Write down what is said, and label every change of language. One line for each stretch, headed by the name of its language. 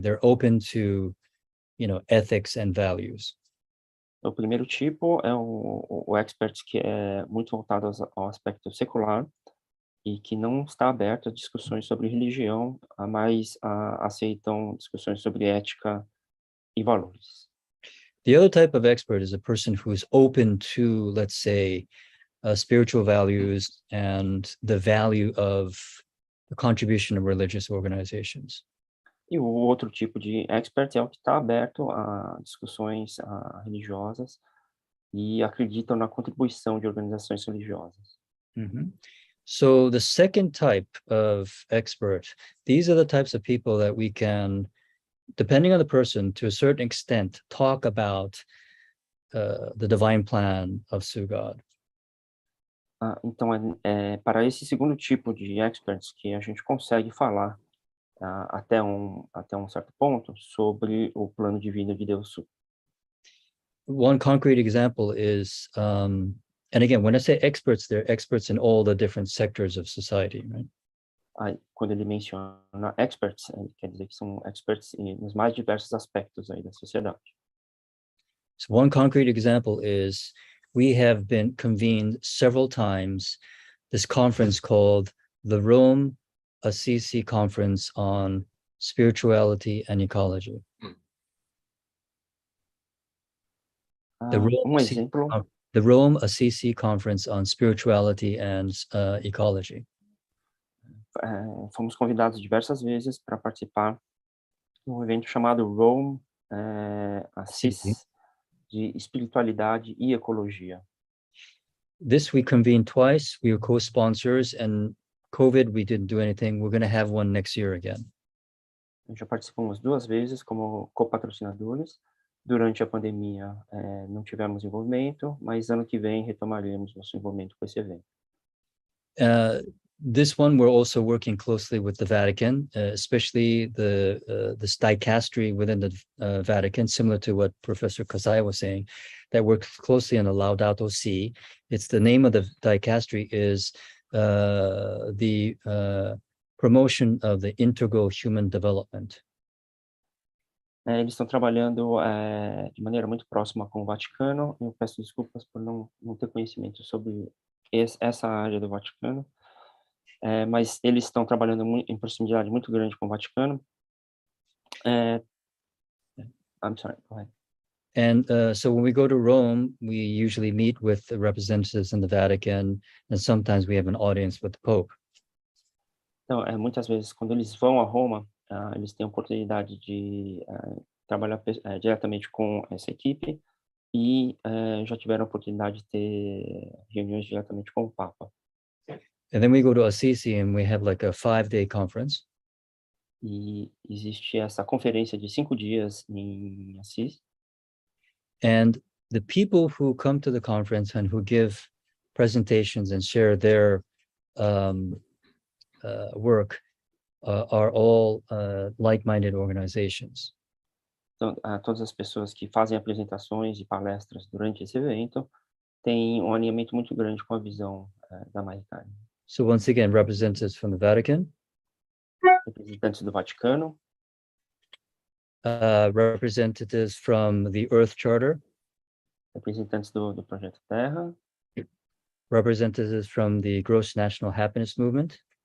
English: They're open to, ethics and values.
Portuguese: O primeiro tipo é o expert que é muito voltado ao aspecto secular e que não está aberto a discussões sobre religião, mas aceitam discussões sobre ética e valores.
English: The other type of expert is a person who is open to, let's say, spiritual values and the value of the contribution of religious organizations.
Portuguese: E o outro tipo de expert é o que está aberto a discussões religiosas e acreditam na contribuição de organizações religiosas. Mm-hmm.
English: So the second type of expert, these are the types of people that we can, depending on the person, to a certain extent, talk about the divine plan of Sugod.
Portuguese: Então, para esse segundo tipo de experts que a gente consegue falar até um certo ponto sobre o plano divino de Deus Su.
English: One concrete example is, and again, when I say experts, they're experts in all the different sectors of society, right?
Portuguese: Quando ele menciona experts, ele quer dizer que são experts nos mais diversos aspectos aí da sociedade.
English: So one concrete example is we have been convened several times this conference called the Rome Assisi Conference on spirituality, and ecology. The Rome Assisi Conference on Spirituality and Ecology.
Portuguese: Fomos convidados diversas vezes para participar de um evento chamado Rome Assisi de espiritualidade e ecologia.
English: This we convened twice. We were co-sponsors, and COVID, we didn't do anything. We're going to have one next year again.
Portuguese: Já participamos 2 vezes como co-patrocinadores. Durante a pandemia, não tivemos envolvimento, mas ano que vem retomaremos nosso envolvimento com esse evento.
English: This one, we're also working closely with the Vatican, especially the dicastery within the Vatican, similar to what Professor Kassai was saying, that works closely on the Laudato Si. It's the name of the dicastery is the promotion of the integral human development.
Portuguese: Eles estão trabalhando de maneira muito próxima com o Vaticano. Eu peço desculpas por não ter conhecimento sobre essa área do Vaticano, mas eles estão trabalhando em proximidade muito grande com o Vaticano.
English: I'm sorry, go ahead. And so when we go to Rome, we usually meet with the representatives in the Vatican, and sometimes we have an audience with the Pope.
Portuguese: Então, muitas vezes, quando eles vão a Roma, eles têm a oportunidade de trabalhar diretamente com essa equipe e já tiveram a oportunidade de ter reuniões diretamente com o Papa.
English: And then we go to Assisi and we have like a 5-day conference.
Portuguese: E existe essa conferência de 5 dias em Assis.
English: And the people who come to the conference and who give presentations and share their work are all like-minded organizations.
Portuguese: Então, todas as pessoas que fazem apresentações e palestras durante esse evento têm um alinhamento muito grande com a visão da YCRI.
English: So once again, representatives from the Vatican,
Portuguese: representantes do Vaticano,
English: representatives from the Earth Charter,
Portuguese: representantes do Projeto Terra,
English: representatives from the Gross National Happiness Movement,